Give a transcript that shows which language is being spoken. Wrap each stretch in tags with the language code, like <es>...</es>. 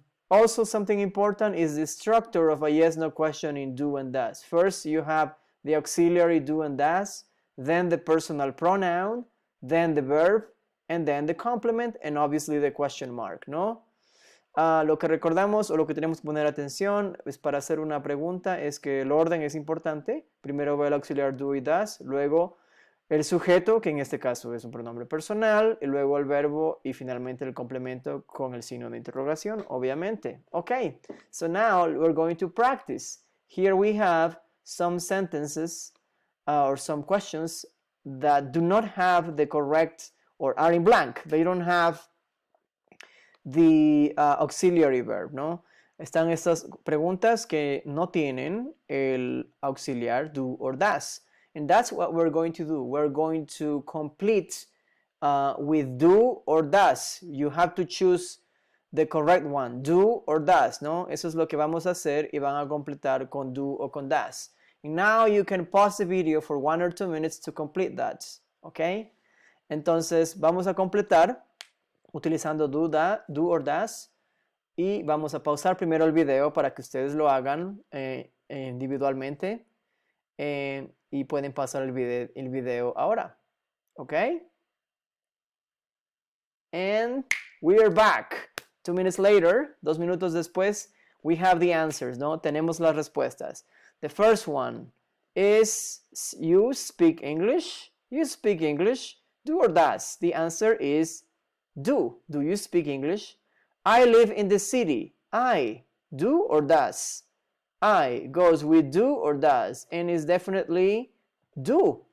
<en>Also, something important is the structure of a yes-no question in do and does. First, you have the auxiliary do and does, then the personal pronoun, then the verb, and then the complement, and obviously the question mark, ¿no?</en> <es>Lo que recordamos o lo que tenemos que poner atención es para hacer una pregunta es que el orden es importante. Primero va el auxiliar do y does, luego el sujeto, que en este caso es un pronombre personal, y luego el verbo y finalmente el complemento con el signo de interrogación, obviamente.</es> <en>Okay, so now we're going to practice. Here we have some sentences or some questions that do not have the correct or are in blank. They don't have the auxiliary verb, ¿no?</en> <es>Están estas preguntas que no tienen el auxiliar do or does.</es> <en>And that's what we're going to do. We're going to complete with do or does. You have to choose the correct one, do or does, ¿no?</en> <es>Eso es lo que vamos a hacer y van a completar con do o con does.</es> <en>And now you can pause the video for 1 or 2 minutes to complete that, ¿ok?</en> <es>Entonces vamos a completar utilizando do or does y vamos a pausar primero el video para que ustedes lo hagan individualmente y pueden pasar el video ahora. Okay?</es> <en>And we are back. 2 minutes later,</en> <es>2 minutos después,</es> <en>we have the answers, ¿no?</en> <es>Tenemos las respuestas.</es> <en>The first one is, you speak English? You speak English? Do or does? The answer is do. Do you speak English? I live in the city. I. Do or does? I goes with do or does, and is definitely do.</en>